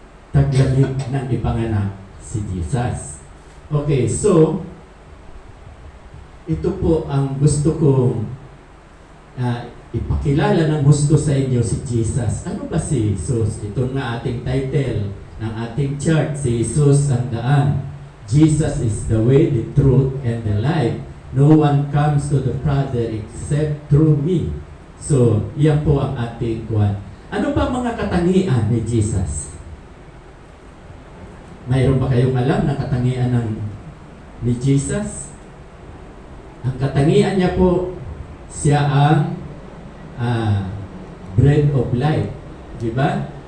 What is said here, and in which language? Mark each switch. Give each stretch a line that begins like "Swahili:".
Filipino: Taglamig ng ipanganak si Jesus. Okay, so, ito po ang gusto kong ipakilala ng gusto sa inyo si Jesus. Ano ba si Jesus? Ito na ating title ng ating chart, si Jesus ang daan.
English: Jesus is the way, the truth, and the life. No one comes to the Father except through me.
Filipino: So, yan po ang ating kuwan. Ano pa mga katangian ni Jesus? Mayroon ba kayong alam na katangian ni Jesus? Ang katangian niya po, siya ang bread of life. Diba?